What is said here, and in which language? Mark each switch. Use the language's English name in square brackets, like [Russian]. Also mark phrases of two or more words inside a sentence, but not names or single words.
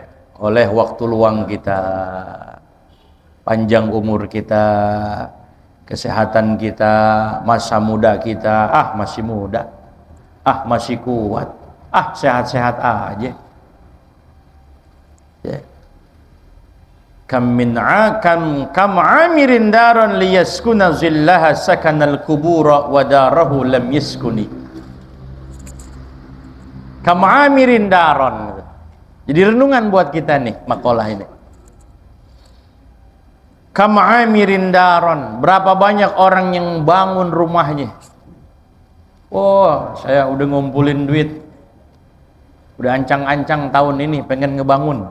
[Indonesian] Oleh waktu luang kita, panjang umur kita, kesehatan kita, masa muda kita. Masih muda, masih kuat, sehat-sehat aja. Ya. [Arabic] كم عامر دارا ليسكن ظلها سكن القبورا وداره لم يسكن. كم عامر دارا. [Indonesian] Jadi renungan buat kita nih makalah ini. [Arabic] كم عامر دارا, [Indonesian] berapa banyak orang yang bangun rumahnya. Saya udah ngumpulin duit, udah ancang-ancang tahun ini pengen ngebangun.